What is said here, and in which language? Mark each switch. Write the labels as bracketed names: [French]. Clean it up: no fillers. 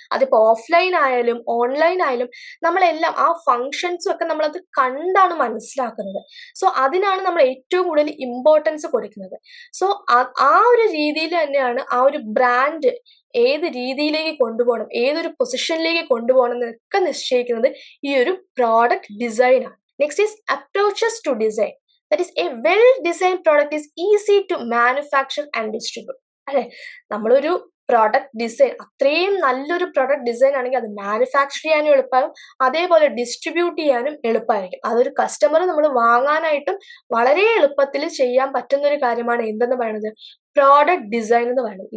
[Malayalam] അതിപ്പോ ഓഫ്ലൈൻ ആയാലും ഓൺലൈൻ ആയാലും നമ്മളെല്ലാം ആ ഫങ്ഷൻസും ഒക്കെ നമ്മളത് കണ്ടാണ് മനസ്സിലാക്കുന്നത്. സോ അതിനാണ് നമ്മൾ ഏറ്റവും കൂടുതൽ ഇമ്പോർട്ടൻസ് കൊടുക്കുന്നത്. സോ ആ ഒരു രീതിയിൽ തന്നെയാണ് ആ ഒരു ബ്രാൻഡ് ഏത് രീതിയിലേക്ക് കൊണ്ടുപോകണം, ഏതൊരു പൊസിഷനിലേക്ക് കൊണ്ടുപോകണം എന്നൊക്കെ നിശ്ചയിക്കുന്നത് ഈ ഒരു പ്രോഡക്റ്റ് ഡിസൈൻ ആണ്. [English] Next is approaches to design. That is, a well-designed product is easy to manufacture and distribute. [Malayalam] അല്ലെ, നമ്മളൊരു പ്രോഡക്റ്റ് ഡിസൈൻ അത്രയും നല്ലൊരു പ്രോഡക്റ്റ് ഡിസൈൻ ആണെങ്കിൽ അത് മാനുഫാക്ചർ ചെയ്യാനും എളുപ്പമാകും, അതേപോലെ ഡിസ്ട്രിബ്യൂട്ട് ചെയ്യാനും എളുപ്പമായിരിക്കും. അതൊരു കസ്റ്റമർ നമ്മൾ വാങ്ങാനായിട്ടും വളരെ എളുപ്പത്തിൽ ചെയ്യാൻ പറ്റുന്ന ഒരു കാര്യമാണ് എന്തെന്ന് പറയുന്നത്, പ്രോഡക്റ്റ് ഡിസൈൻ എന്ന് പറയുന്നത്.